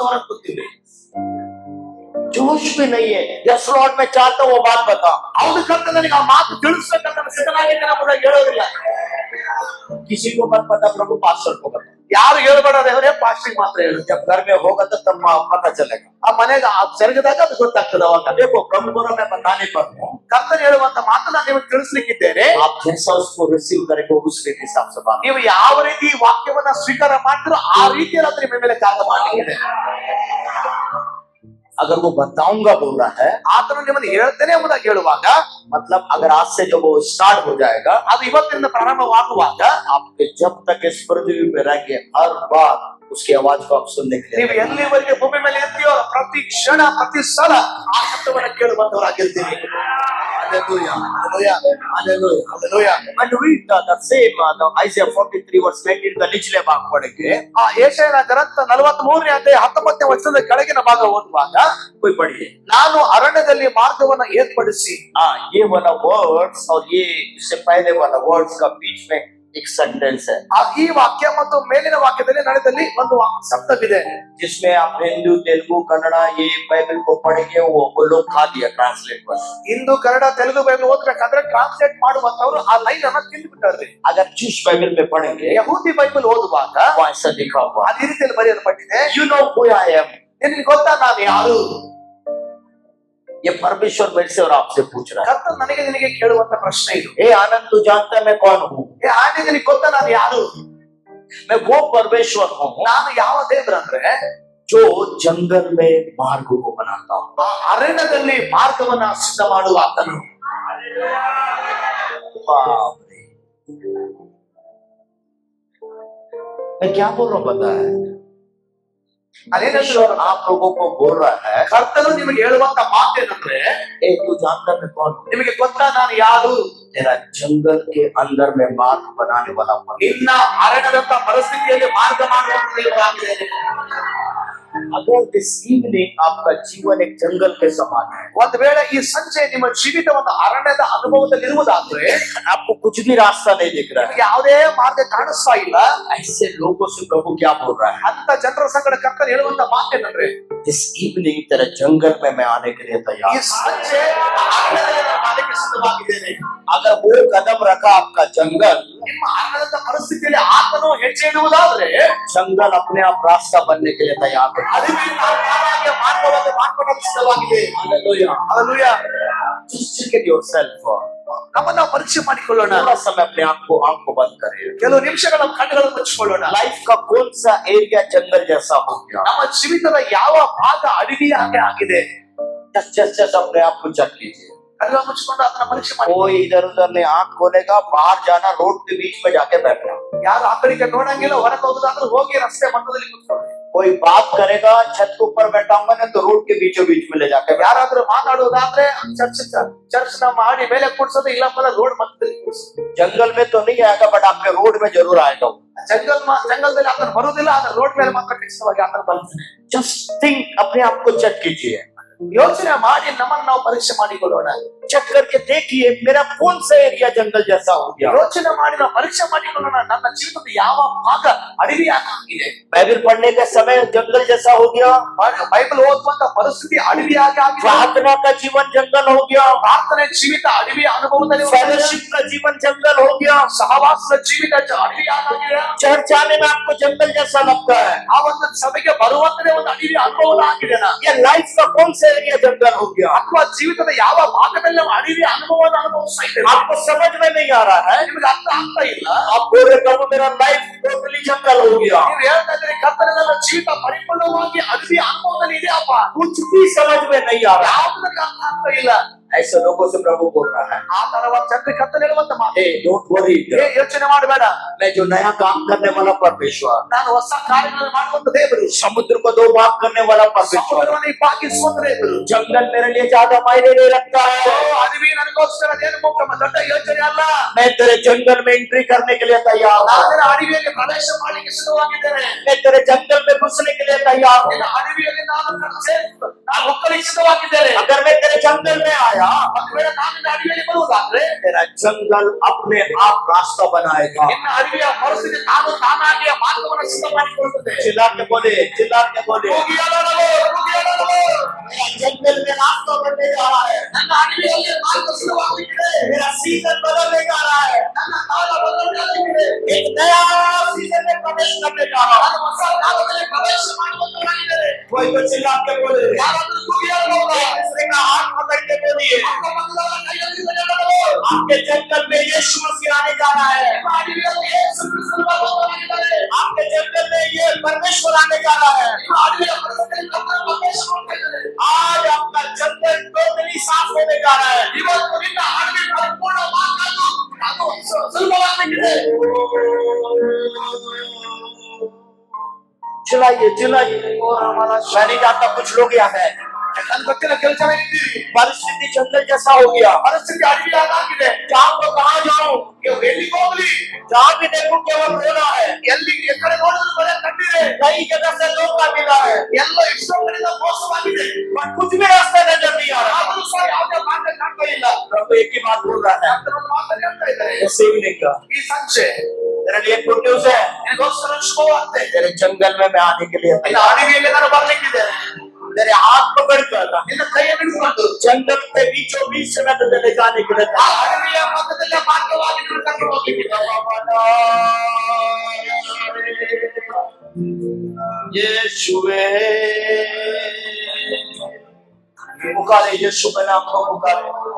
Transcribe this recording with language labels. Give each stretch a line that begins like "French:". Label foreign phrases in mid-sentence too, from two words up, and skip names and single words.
Kannada: ಆದ್ರೆ ನಾವು ನೋಡಿದ್ರೆ ಸತ್ತವರ ಕೂತೀವಿ.
Hindi: जो जोश भी नहीं है।
English: yes Lord
Hindi: मैं चाहता हूँ वो बात बता।
Kannada: ಹೌದು ಕರ್ತನೆ ನನಗೆ ಆ ಮಾತು ತಿಳಿಸ್ಬೇಕಂತ ನಾನು ಸಿದ್ಧನಾಗಿದ್ದೇನೆ ಎಂಬುದಾಗಿ ಹೇಳೋದಿಲ್ಲ.
Hindi: किसी को मत पता, प्रभु पास्टर को बता।
Kannada: ಯಾರು ಹೇಳ್ಬೇಡ ದೇವರೇ, ಪಾಸ್ಟರ್ಗೆ ಮಾತ್ರ ಹೇಳು.
Hindi: जब घर में होगा तो तब पता चलेगा।
Kannada: ಆ ಮನೆಗೆ ಆ ಜರುಗಿದಾಗ ಅದು ಗೊತ್ತಾಗ್ತದೆ ಅವಾಗ.
Hindi: देखो प्रभु को मैं बताने पर हूँ,
Kannada: ಕರ್ತನೆ ಹೇಳುವಂತ ಮಾತು ನಾನು ನಿಮಗೆ ತಿಳಿಸ್ಲಿಕ್ಕಿದ್ದೇನೆ.
Hindi: आप जैसा उसको रिसीव करेंगे उस रीति हिसाब से बात।
Kannada: ನೀವು ಯಾವ ರೀತಿ ಈ ವಾಕ್ಯವನ್ನ ಸ್ವೀಕಾರ ಮಾಡ್ತೀರೋ ಆ ರೀತಿಯಲ್ಲಿ ಅದು ನಿಮ್ಮ ಮೇಲೆ ಕಾರ್ಯ ಮಾಡಲಿಕ್ಕಿದೆ.
Hindi: अगर वो बताऊंगा बोल रहा है,
Kannada: ಆತನು ನಿಮ್ಮನ್ನು ಹೇಳ್ತೇನೆ ಎಂಬುದಾಗಿ ಹೇಳುವಾಗ,
Hindi: मतलब अगर आज से जब वो स्टार्ट हो जाएगा,
Kannada: ಅದು ಇವತ್ತಿನಿಂದ ಪ್ರಾರಂಭವಾಗುವಾಗ
Hindi: आपके जब तक इस पृथ्वी पे रहेंगे हर बार उसकी आवाज को आप सुनने के
Kannada: ನೀವು
Hindi: लिए,
Kannada: ಎಲ್ಲಿವರೆಗೆ ಭೂಮಿ ಮೇಲೆ ಇರ್ತೀಯೋ ಪ್ರತಿ ಕ್ಷಣ ಪ್ರತಿ ಸಲ ಆ ಶಬ್ದವನ್ನು ಕೇಳುವಂತವರಾಗಿರ್ತೀವಿ.
English: Hallelujah, hallelujah, hallelujah, Hallelujah. and read the same Isaiah 43 verse 19
Hindi: का निचले भाग पढ़ेंगे।
Kannada: ಯೆಶಾಯನ ಗ್ರಂಥ 43ನೇ ಅಧ್ಯಾಯ 19ನೇ ವಚನದ ಕೆಳಗಿನ ಭಾಗ ಓದುವಾಗ,
Hindi: कोई पढ़िए।
Kannada: ನಾನು ಅರಣ್ಯದಲ್ಲಿ ಮಾರ್ಗವನ್ನ ಏರ್ಪಡಿಸಿ,
Hindi: ये वाला वर्ड्स और ये इससे पहले वाला वर्ड्स का बीच में एक सेंटेंस है,
Kannada: ಈ ವಾಕ್ಯ ಮತ್ತು ಮೇಲಿನ ವಾಕ್ಯದಲ್ಲಿ ನಡೆದಲ್ಲಿ ಒಂದು ಶಬ್ದವಿದೆ.
Hindi: जिसमें आप हिंदू तेलुगु कन्नड़ा ये बाइबल को पढ़ेंगे वो लोग खा दिया ट्रांसलेट बस।
Kannada: ಹಿಂದೂ ಕನ್ನಡ ತೆಲುಗು ಬೈಬಲ್ ಓದ್ಬೇಕಾದ್ರೆ ಟ್ರಾನ್ಸ್ಲೇಟ್ ಮಾಡುವಂತವ್ರು ಆ ಲೈನ್ ಅನ್ನ ತಿಂದ್ಬಿಟ್ಟಾರ್ರಿ.
Hindi: अगर जिस बाइबल में पढ़ेंगे
Kannada: ಯಹೂದಿ ಬೈಬಲ್ ಓದುವಾಗ
Hindi: वो ऐसा लिखा हुआ,
Kannada: ಅದೇ ರೀತಿಯಲ್ಲಿ ಬರೆಯಲ್ಪಟ್ಟಿದೆ,
English: you know who I am।
Kannada: ನಿನಗೆ ಗೊತ್ತಾ ನಾನು ಯಾರು?
Hindi: ये परमेश्वर मेरे से और आपसे पूछ रहा है।
Kannada: ಕರ್ತನು ನನಗೆ ನಿನಗೆ ಕೇಳುವಂತ ಪ್ರಶ್ನೆ ಇದು.
Hindi: हे आनंद, तू जानता है मैं कौन हूँ?
Kannada: ಏ ಆನೆ, ನಿನಗೆ ಗೊತ್ತಾ ನಾನು ಯಾರು?
Hindi: मैं वो परमेश्वर हूँ
Kannada: ನಾನು ಯಾವ ದೇವರಂದ್ರೆ
Hindi: जो जंगल में मार्ग को बनाता हूँ।
Kannada: ಆ ಅರಣ್ಯದಲ್ಲಿ ಮಾರ್ಗವನ್ನ ಸಿದ್ಧ ಮಾಡುವ ಆತನು.
Hindi: बाप रे, मैं क्या बोल रहा हूँ पता है?
Kannada: ಅದೇನಂದ್ರೆ
Hindi: आप लोगों को बोल रहा है,
Kannada: ಕರ್ತನು ನಿಮಗೆ ಹೇಳುವಂತ ಮಾತೇನಂದ್ರೆ,
Hindi: ए तू जानता है मैं कौन हूँ?
Kannada: ನಿಮಗೆ ಗೊತ್ತಾ ನಾನು ಯಾರು?
Hindi: तेरा जंगल के अंदर में मार्ग बनाने वाला परमेश्वर।
Kannada: ಇನ್ನ ಅರಣ್ಯದಂತ ಪರಿಸ್ಥಿತಿಯಲ್ಲಿ ಮಾರ್ಗ ಮಾಡುವಂತ ದೇವರಾಗಿದ್ದೇನೆ.
Hindi: अगर
English: this evening
Hindi: आपका जीवन एक जंगल के समान है,
Kannada: ಒಂದ್ ವೇಳೆ ಈ ಸಂಜೆ ನಿಮ್ಮ ಜೀವಿತ ಒಂದು ಅರಣ್ಯದ ಅನುಭವದಲ್ಲಿರುವುದಾದ್ರೆ,
Hindi: आपको कुछ भी रास्ता नहीं दिख रहा है,
Kannada: ನಿಮಗೆ ಯಾವುದೇ ಮಾರ್ಗ ಕಾಣಿಸ್ತಾ ಇಲ್ಲ,
Hindi: ऐसे लोगों से प्रभु क्या बोल रहा है?
Kannada: ಅಂತ ಜನರ ಸಂಗಡ ಕರ್ತನು ಹೇಳುವಂತ ಮಾತೇನಂದ್ರೆ,
English: this evening
Hindi: तेरे जंगल में मैं आने के लिए
Kannada: ಈ
Hindi: तैयार।
Kannada: ಸಂಜೆ ಅರಣ್ಯದಲ್ಲಿ ನಾನು ಮಾಡಲಿಕ್ಕೆ ಸಿದ್ಧವಾಗಿದ್ದೇನೆ.
Hindi: अगर वो कदम रखा आपका जंगल,
Kannada: ನಿಮ್ಮ ಅರಣ್ಯದ ಪರಿಸ್ಥಿತಿಯಲ್ಲಿ ಆತನು ಹೆಜ್ಜೆ ಇಡುವುದಾದ್ರೆ,
Hindi: जंगल अपने आप रास्ता बनने के लिए तैयार है।
Kannada: ಅರಿವಿನ ತಾನಾಗಿಯೇ ಮಾರ್ಗವನ್ನು ಮಾಡ್ಕೊಳ್ಳಲು ಸಿದ್ಧವಾಗಿದೆ.
English: Hallelujah. Hallelujah. Just check it yourself.
Kannada: ನಮ್ಮನ್ನ ನಾವು ಪರೀಕ್ಷೆ ಮಾಡಿಕೊಳ್ಳೋಣ.
Hindi: थोड़ा समय अपने आंख को बंद करें।
Kannada: ಕೆಲವು निಮಿಷಗಳ ನಮ್ಮ ಕಣ್ಣುಗಳನ್ನು ಮುಚ್ಚಿಕೊಳ್ಳೋಣ.
Hindi: लाइफ का कौन सा एरिया जंगल जैसा हो गया?
Kannada: ನಮ್ಮ ಜೀವಿತದ ಯಾವ ಭಾಗ ಅಡವಿಯಾಗೆ ಆಗಿದೆ?
Hindi: जस्ट अपने आप को चेक कीजिए।
Kannada: ಕಣ್ಣುಗಳನ್ನು ಮುಚ್ಚಿಕೊಂಡು ಅದನ್ನ ಪರೀಕ್ಷೆ ಮಾಡಿ.
Hindi: कोई इधर उधर नहीं आंख खोलेगा, बाहर जाना, रोड के बीच में जाके बैठना।
Kannada: ಯಾರು ಆ ಕಡೆಗೆ ನೋಡಂಗಿಲ್ಲ, ಹೊರಗೆ ಹೋಗುದಾದ್ರೆ ಹೋಗಿ ರಸ್ತೆ ಮಧ್ಯದಲ್ಲಿ ಕೂತ್ಕೊಳ್ಳಿ.
Hindi: कोई बात करेगा, छत के ऊपर बैठा होगा ना तो रोड के बीचों बीच में ले जाके बैठना।
Kannada: ಯಾರಾದ್ರೂ ಮಾತಾಡುವುದಾದ್ರೆ ಚರ್ಚ್ ನ ಮಾಡಿ ಮೇಲೆ ಕೂಡ್ಸೋದು, ಇಲ್ಲಪ್ಪ ರೋಡ್ ಮಧ್ಯದಲ್ಲಿ ಕೂಡ್ಸೋದು.
Hindi: जंगल में तो नहीं आएगा बट आपके रोड में जरूर आएगा।
Kannada: ಜಂಗಲದಲ್ಲಿ ಆತನ ಬರುವುದಿಲ್ಲ, ಆದ್ರೆ ರೋಡ್ ಮೇಲೆ ಮಾತ್ರ ಖಚಿತವಾಗಿ ಆತನ ಬರ್ತಾನೆ.
English: just think,
Hindi: अपने आप को चेक कीजिए।
Kannada: ಯೋಚನೆ ಮಾಡಿ ನಮ್ಮನ್ನು ನಾವು ಪರೀಕ್ಷೆ ಮಾಡಿಕೊಳ್ಳೋಣ.
Hindi: चेक करके देखिए मेरा कौन सा एरिया जंगल जैसा हो गया।
Kannada: ಯೋಚನೆ ಮಾಡಿ ನಾವು ಪರೀಕ್ಷೆ ಮಾಡಿಕೊಳ್ಳೋಣ, ನನ್ನ ಜೀವಿತದ ಯಾವ ಭಾಗ ಅಡವಿಯಾಗಿದೆ.
Hindi: बाइबल पढ़ने का समय जंगल जैसा हो गया,
Kannada: ಬೈಬಲ್ ಓದುವಂತ ಪರಿಸ್ಥಿತಿ ಅಡವಿಯಾಗಿ ಆಗಿದೆ.
Hindi: प्रार्थना का जीवन जंगल हो गया,
Kannada: ಪ್ರಾರ್ಥನೆ ಜೀವಿತ ಅಡವಿಯ ಅನುಭವದಲ್ಲಿ,
Hindi: फेलोशिप का जीवन जंगल हो गया,
Kannada: ಸಹವಾಸದ ಜೀವಿತ ಅಡವಿಯಾಗಿದೆ.
Hindi: चर्च आने में आपको जंगल जैसा लगता है,
Kannada: ಆ ಒಂದು ಸಭೆಗೆ ಬರುವಂತದೇ ಒಂದು ಅಡವಿಯ ಅನುಭವ ಆಗಿದೆ.
Hindi: ये लाइफ का कौन सा एरिया जंगल हो गया?
Kannada: ಅಥವಾ ಜೀವಿತದ ಯಾವ ಭಾಗದಲ್ಲಿ ನಾವು ಅಡವಿಯ ಅನುಭವವನ್ನು ಅನುಭವಿಸ್ತಾ ಇದ್ದೇವೆ.
Hindi: आपको समझ में नहीं आ रहा है,
Kannada: ನಿಮಗೆ ಅರ್ಥ ಆಗ್ತಾ ಇಲ್ಲ.
Hindi: आप बोल रहे प्रभु मेरा
English: life totally
Hindi: जंगल हो गया।
Kannada: ನೀವು ಹೇಳ್ತಾ ಇದ್ದೀರಿ ಕರ್ತನ ನನ್ನ ಜೀವಿತ ಪರಿಪೂರ್ಣವಾಗಿ ಅಡವಿಯ ಅನುಭವದಲ್ಲಿ ಇದೆ ಅಪ್ಪ.
Hindi: कुछ भी समझ में नहीं आ रहा,
Kannada: ಯಾವುದು ನನಗೆ ಅರ್ಥ ಆಗ್ತಾ ಇಲ್ಲ.
Hindi: ऐसे लोगों से प्रभु बोल रहा है,
Kannada: ಆ ತರವಾದ ಜನರಿಗೆ ಕರ್ತನ ಹೇಳುವಂತ ಮಾತು,
Hindi: हे
English: don't worry,
Kannada: ಯೋಚನೆ ಮಾಡಬೇಡ,
Hindi: मैं जो नया काम करने वाला परमेश्वर,
Kannada: ನಾನು ಹೊಸ ಕಾರ್ಯಗಳನ್ನು ಮಾಡುವಂತ ದೇವರು,
Hindi: समुद्र को दो भाग करने वाला परमेश्वर,
Kannada: ಸಮುದ್ರವನ್ನು ಇಬ್ಬಾಗಿಸುವಂತ ದೇವರು.
Hindi: जंगल मेरे लिए ज्यादा मायने नहीं रखता है,
Kannada: ಅಡವಿ ನನಗೋಸ್ಕರ ಏನು ಮುಖ್ಯ ದೊಡ್ಡ ಯೋಚನೆ ಅಲ್ಲ.
Hindi: मैं तेरे जंगल में एंट्री करने के लिए तैयार हूँ,
Kannada: ನಾನು ಅಡವಿಯಲ್ಲಿ ಪ್ರವೇಶ ಮಾಡಲಿಕ್ಕೆ ಸಿದ್ಧವಾಗಿದ್ದೇನೆ.
Hindi: मैं तेरे जंगल में घुसने के लिए तैयार हूँ।
Kannada: ಅಡವಿಯಲ್ಲಿ ನಾನು ಒಕ್ಕಲಿಕ್ಕೆ ಸಿದ್ಧವಾಗಿದ್ದೇನೆ.
Hindi: अगर मैं तेरे जंगल में आया,
Kannada: ಒಂದು ವೇಳೆ ನಾನು ಅಡವಿಯಲ್ಲಿ ಬರುವುದಾದ್ರೆ
Hindi: तेरा जंगल अपने आप रास्ता बनाएगा।
Kannada: ನಿನ್ನ ಅಡವಿಯ ಪರಿಸ್ಥಿತಿ ತಾನಾಗಿ ಮಾರ್ಗವನ್ನು ಸಿದ್ಧ ಮಾಡಿಕೊಳ್ಳುತ್ತದೆ.
Hindi: चिल्ला के बोले, चिल्ला के बोले,
Kannada: ಹೋಗಿ ಅಲಲೋ, ಹೋಗಿ ಅಲಲೋ.
Hindi: जंगल जा रहा है,
Kannada: ನನ್ನ ಅಡಿಯಲ್ಲಿ ಮಾರ್ಗದರ್ಶನವಾಗಲಿದೆ.
Hindi: मेरा सीजन बदलने जा रहा है,
Kannada: ನನ್ನ ಕಾಲ ಬದಲಾಗಲಿದೆ.
Hindi: एक नया सीजन में प्रवेश करने जा रहा
Kannada: ನಾನು ಹೊಸ ಕಾಲದಲ್ಲಿ ಪ್ರವೇಶ ಮಾಡುವಂತನಾಗಿದ್ದೇನೆ.
Hindi: हूँ। कोई तो चिल्ला के बोले,
Kannada: ಯಾರಾದರೂ ಕೂಗಿ ಹೇಳಬಹುದಾ?
Hindi: दूसरे का हाथ पकड़ के बोलिए,
Kannada: ನಮ್ಮ ಮಕ್ಕಳ ಕೈಯಲ್ಲಿ ಹೇಳಬಹುದು.
Hindi: आपके जंगल में यीशु मसीह आने जा रहा है,
Kannada: ನಿಮ್ಮ ಅಡಿಯಲ್ಲಿ ಯೇಸು ಕ್ರಿಸ್ತನು ಬರುತ್ತಾನೆ.
Hindi: आपके जंगल में ये परमेश्वर आने जा रहा है।
Kannada: ನಿಮ್ಮ ಅಡಿಯ ಪರಿಸ್ಥಿತಿಯಲ್ಲಿ ಕರ್ತನು ಪ್ರವೇಶ ಮಾಡ್ತಿದ್ದಾನೆ.
Hindi: आज आपका जंगल टोटली साफ होने जा रहा है।
Kannada: ಇವತ್ತು ನಿನ್ನ ಅಡಿಯ ಪರಿಪೂರ್ಣವಾಗಲು ಅದು ಸುಲಭವಾಗಿದೆ.
Hindi: चिल्लाइए चिल्लाइए, मैं नहीं जानता कुछ लोग यहाँ है,
Kannada: ನನ್ನ ಗೊತ್ತಿಲ್ಲ ಕೆಲಸ ಇದ್ದೀರಿ.
Hindi: परिस्थिति जंगल जैसा हो गया,
Kannada: ಪರಿಸ್ಥಿತಿ ಅಡಿಯಾಗಿದೆ.
Hindi: जहाँ को कहाँ जाऊं,
Kannada: ಎಲ್ಲಿಗೆ ಹೋಗ್ಲಿ?
Hindi: जहाँ भी देखूं केवल रोना है,
Kannada: ಎಲ್ಲಿ ಎಕಡೆ ನೋಡಿದ್ರು ಬರೀ ಕಣ್ಣಿದೆ.
Hindi: कई जगह से लोग का मिला है,
Kannada: ಎಲ್ಲ ಎಷ್ಟೋ ಕಡೆಯಿಂದ ಮೋಸವಾಗಿದೆ.
Hindi: पर कुछ भी रास्ता नजर नहीं आ रहा।
Kannada: ಆದರೂ ಸಹ ಯಾವುದೇ ಮಾರ್ಗ ಕಾಣ್ತಾ ಇಲ್ಲ.
Hindi: प्रभु एक ही बात बोल रहा है,
Kannada: ಆತನನ್ನು ಮಾತನ್ನು ಹೇಳ್ತಾ ಇದ್ದಾರೆ.
Hindi: इस इवनिंग का
Kannada: ಈ ಸಂಜೆ
Hindi: तेरे लिए
English: good news
Hindi: है,
Kannada: ನಿನಗೋಸ್ಕರ ಶುಭವಾರ್ತೆ.
Hindi: तेरे जंगल में मैं आने के लिए
Kannada: ನಿನ್ನ
Hindi: तैयार हूं।
Kannada: ಅಡಿಯಲ್ಲಿ ನಾನು ಬರ್ಲಿಕ್ಕಿದೆ.
Hindi: तेरे हाथ पकड़ कर
Kannada: ನಿನ್ನ ಕೈಯನ್ನು ಹಿಡಿದುಕೊಂಡು
Hindi: जंगल के बीचों बीच से मैं तुझे ले जाने के लिए
Kannada: ಆ
Hindi: तैयार हूं।
Kannada: ಅಡವಿಯ ಮಧ್ಯದಲ್ಲಿ ಮಾರ್ಗವಾಗಿ ನಿನ್ನ ಕರ್ಕೊಂಡು ಹೋಗ್ಲಿಕ್ಕಿದೆ.
Hindi: यीशुवे, पुकारे यीशु का नाम को पुकारे।